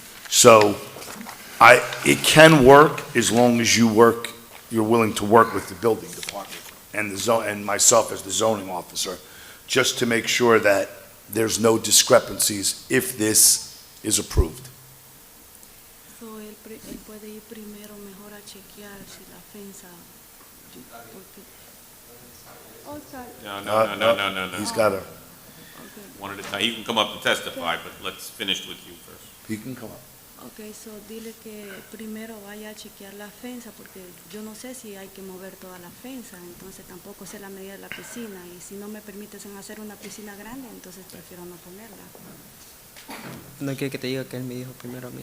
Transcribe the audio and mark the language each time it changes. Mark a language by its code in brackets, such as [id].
[en] So it can work as long as you're willing to work with the building department and myself as the zoning officer, just to make sure that there's no discrepancies if this is approved. [es] So, él puede ir primero mejor a chequear si la fensa. [en] Porque... Oh, sorry. No. He's got a, Okay. One at a time. You can come up and testify, but let's finish with you first. he can come up. [es] Ok, so dile que primero vaya a chequear la fensa, porque yo no sé si hay que mover toda la fensa, entonces tampoco sé la medida de la piscina, y si no me permiten hacer una piscina grande, entonces prefiero no ponerla. No quiere que te diga que él me dijo primero a mí.